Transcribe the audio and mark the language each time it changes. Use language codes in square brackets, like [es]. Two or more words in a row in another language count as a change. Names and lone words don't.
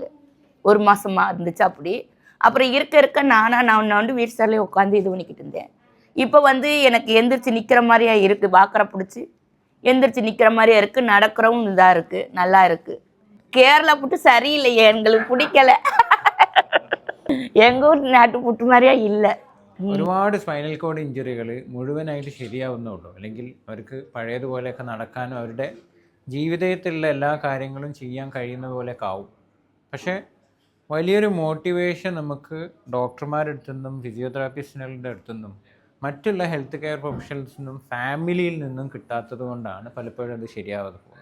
[ta] 1 மாதமா இருந்துச்சு அப்படி. அப்புறம் இருக்க நான் வந்து [en] wheel chair [ta] உட்காந்து இது பண்ணிக்கிட்டு இருந்தேன். இப்போ வந்து எனக்கு எந்திரிச்சு நிற்கிற மாதிரியா இருக்குது, வாக்கரை பிடிச்சி எந்திரிச்சு நிற்கிற மாதிரியா இருக்குது, நடக்கிறவும் இதாக இருக்குது, நல்லா இருக்குது. கேரளா புட்டு சரியில்லையே, எங்களுக்கு பிடிக்கல. எங்கூர் நாட்டுப்புட்டு மாறியா இல்ல. [ml] ഒരുപാട് [en] spinal cord injuries [ml] മുഴുവനായിട്ട് ശരിയാവുന്നുള്ളൂ, അല്ലെങ്കിൽ അവർക്ക് പഴയതുപോലെയൊക്കെ നടക്കാനും അവരുടെ ജീവിതത്തിലുള്ള എല്ലാ കാര്യങ്ങളും ചെയ്യാൻ കഴിയുന്ന പോലെയൊക്കെ ആവും. പക്ഷേ വലിയൊരു മോട്ടിവേഷൻ നമുക്ക് ഡോക്ടർമാരുടെ അടുത്തുനിന്നും ഫിസിയോതെറാപ്പിസ്റ്റുകളുടെ അടുത്തുനിന്നും മറ്റുള്ള [en] health care professionals [ml] നിന്നും ഫാമിലിയിൽ നിന്നും കിട്ടാത്തത് കൊണ്ടാണ് പലപ്പോഴും അത് ശരിയാവാതെ പോകുന്നത്.